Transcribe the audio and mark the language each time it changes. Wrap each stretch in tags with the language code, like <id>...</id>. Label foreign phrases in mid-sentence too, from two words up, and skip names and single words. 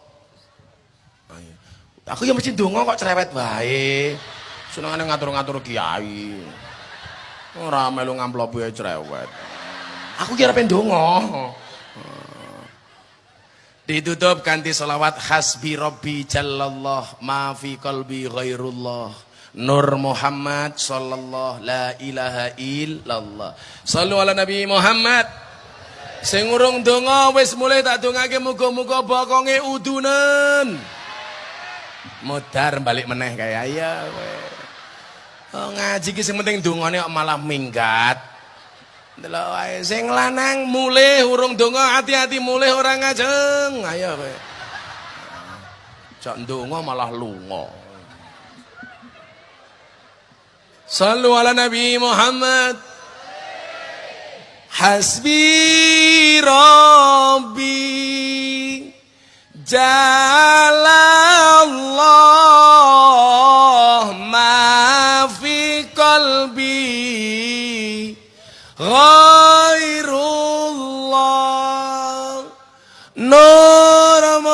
<jv>Aku ya mesti ndonga kok cerewet wae. Senengane ngatur-ngatur kiai. Ora melu ngamplopi cerewet. Aku kira pengen ndonga. Ditutup kanthi selawat</jv> <ar>حسبي ربي جل الله ما في قلبي غير الله. نور محمد صلى الله لا إله إلا الله. صلوا على النبي محمد.</ar> <jv>Sing urung ndonga wis mulai tak dongake muga-muga bokonge udunen. Modar balik meneh kaya ya kowe. Oh, ngaji ki sing penting dongane kok malah minggat. Delok wae sing lanang mulih urung donga hati-hati mulih ora ngajeng. Ayo kowe. Jak ndonga malah lunga.</jv> <ar>صلوا على النبي محمد. حسبي ربي جل الله ما في قلبي غير الله نور</ar>